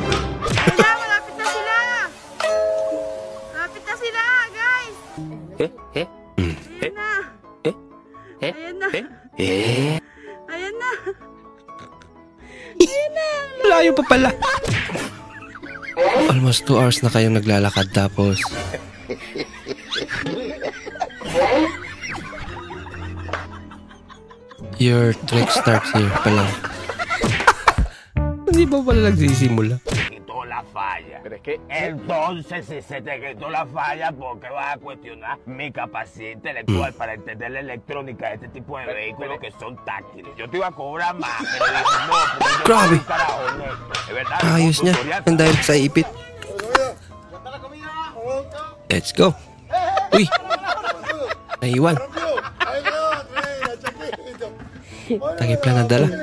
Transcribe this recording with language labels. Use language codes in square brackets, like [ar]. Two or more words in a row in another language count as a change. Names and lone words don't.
[tl] Malapit na sila. Malapit na sila, guys. Ayan na. Ayan na. Ayan na. Ayan na. Layo pa pala. [en] Almost 2 hours [tl] na kayong naglalakad tapos [en] your trek starts here [tl] pa lang. Hindi ba pala nagsisimula? [es] Quitó la falla. ¿Pero es que? Entonces, si se te quitó la falla, ¿por qué vas a cuestionar mi capacidad intelectual para entender la electrónica de este tipo de vehículos que son táctiles? Yo te iba a cobrar más, pero dije no, porque yo [tl] Grabe. [es] soy un carajo honesto. De verdad. [tl] Ayos niya. Ang dahil sa ipit. [en] Let's go. [tl] Uy. Naiwan. Takip lang na dala.